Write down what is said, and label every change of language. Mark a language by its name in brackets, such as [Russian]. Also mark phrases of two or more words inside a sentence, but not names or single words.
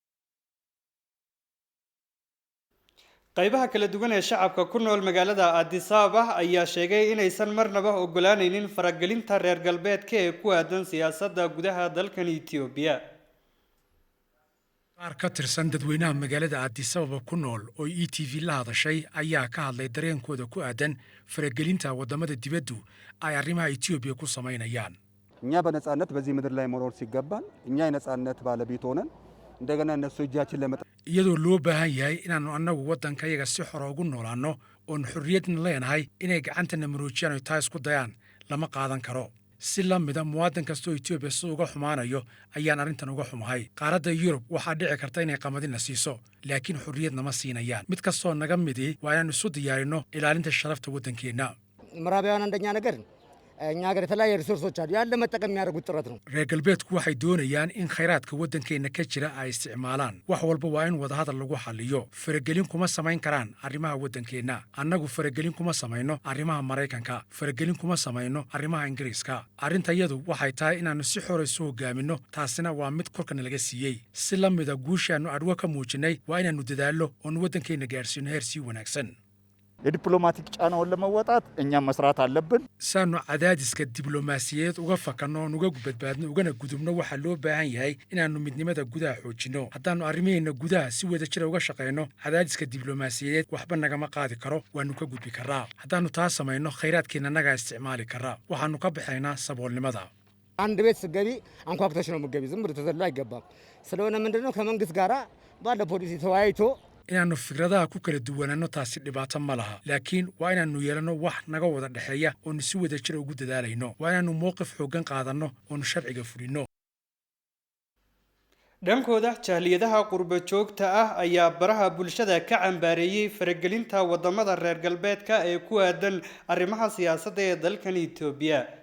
[Somali] qaybaha kala duwan ee shacabka ku nool magaalada Addis Ababa ayaa sheegay inaysan marnaba ogolaanaynin faragelinta reer galbeedka ee ku aadan siyaasadda gudaha dalkan Ethiopia. qaar ka tirsan dadweynaha magaalada Addis Ababa ku nool oo ETV la hadashay ayaa ka hadlay dareenkooda ku aadan faragelinta wadamada dibaddu ay arrimaha Ethiopia ku sameynayaan. [Amharic] እኛ በነጻነት በዚህ ምድር ላይ መኖር ሲገባን እኛ የነጻነት ባለቤት ሆነን እንደገና እነሱ እጃችን ለመጣ [Somali] iyadoo loo baahan yahay inaannu annagu waddankayaga si xor ugu noolaanno oon xorriyadna leenahay inay gacantana maroojiyaan oo taa isku dayaan lama qaadan karo. si la mida muwaadin kastoo Ethiopia si uga xumaanayo ayaan arrintan uga xumahay. qaaradda Yurub waxaa dhici karta inay qamadina siiso, laakiin xorriyad nama siinayaan. mid kastoo naga midi waa inaannu isu diyaarino ilaalinta sharafta waddankeenna. [Amharic] ምዕራባውያን አንደኛ ነገር እኛ ሀገር የተለያየ ሪሶርሶች አሉ ያለ መጠቀም የሚያደርጉት ጥረት ነው። [Somali] reer galbeedku waxay doonayaan in khayraadka waddankeenna ka jira ay isticmaalaan. wax walba waa in wadahadal lagu xalliyo. faragelin kuma samayn karaan arrimaha waddankeenna. annagu faragelin kuma samayno arrimaha Maraykanka, faragelin kuma samayno arrimaha Ingiriiska. arrintayadu waxay tahay inaannu si xor isu hogaaminno, taasina waa mid korkana laga siiyey. si la mida guushaannu adwo ka muujinnay waa inaannu dadaallo oon waddankeenna gaarsiino heer sii wanaagsan. [Amharic] የዲፕሎማቲክ ጫናውን ለመወጣት እኛም መስራት አለብን። [Somali] saanu cadaadiska diblomaasiyadeed uga fakanno oon uga badbaadno ugana gudubno waxaa loo baahan yahay inaannu midnimada gudaha xoojinno. haddaannu arrimaheenna gudaha si wada jira uga shaqayno, cadaadiska diblomaasiyadeed waxba nagama qaadi karo, waannu ka gudbi karraa. haddaannu taa samayno, khayraadkeenna nagaa isticmaali karraa, waxaannu ka baxaynaa saboolnimada. [Amharic] አንድ ቤት ስትገቢ አንኳኩተሽ ነው የምትገቢ፣ ዝም ብሎ ተዘሎ አይገባም። ስለሆነ ምንድነው ከመንግስት ጋራ ባለ ፖሊሲ ተወያይቶ [Somali] inaannu fikradaha ku kala duwanaanno taasi dhibaato ma laha, laakiin waa inaannu yeelanno wax naga wada dhexeeya oonu si wada jira ugu dadaalayno. waa inaannu mowqif xooggan qaadanno oonu sharciga fulinno. dhankooda jahliyadaha qurbo joogta ah ayaa baraha bulshada ka cambaareeyay faragelinta wadamada reer galbeedka ee ku aadan arrimaha siyaasadda ee dalkan Ethiopia.